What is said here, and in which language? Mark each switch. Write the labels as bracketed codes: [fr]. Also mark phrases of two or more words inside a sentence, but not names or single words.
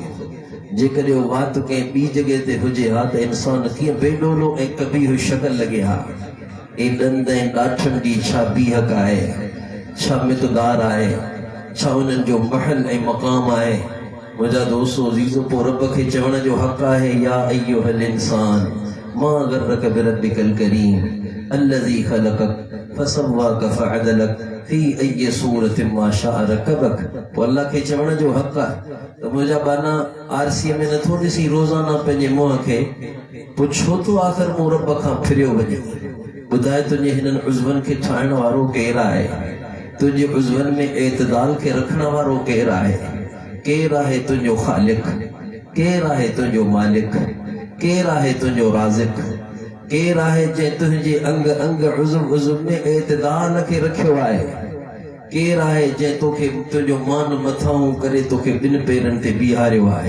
[sd] जेकॾहिं इहो वात कंहिं ॿी जॻह ते हुजे हा त इंसान कीअं बेडोलो ऐं कबीह शक्ल लॻे हा। ए ॾंद ऐं ॾाठनि जी छा बीहक आहे, छा मिक़दार आहे, छा उन्हनि जो महल ऐं मक़ाम आहे। मुंहिंजा दोस्तो अज़ीज़ो, पोइ रब खे चवण जो हक़ आहे, [ar] يا أيها الإنسان ما غرك بربك الكريم الذي خلقك فسواك فعدلك في أي صورة ما شاء ركبك. [sd] पोइ अल्लाह खे चवण जो हक़ आहे त मुंहिंजा बाना आरसीअ में नथो ॾिसी रोज़ाना पंहिंजे मुंहं खे, पोइ छो तो आख़िर मूं रब खां फिरियो वञे। ॿुधाए तुंहिंजे हिननि उज़वनि खे ठाहिण वारो केरु आहे, तुंहिंजे उज़वनि में एतदाल खे रखण वारो केरु आहे, केरु आहे तुंहिंजो ख़ालिक, केरु आहे तुंहिंजो मालिक, केरु आहे तुंहिंजो राज़िक, केरु आहे जंहिं तुंहिंजे अंग अंग उज़व में एतदाल खे रखियो आहे, केरु आहे जंहिं तोखे तुंहिंजो मान मथां करे तोखे ॿिनि पेरनि ते बीहारियो आहे।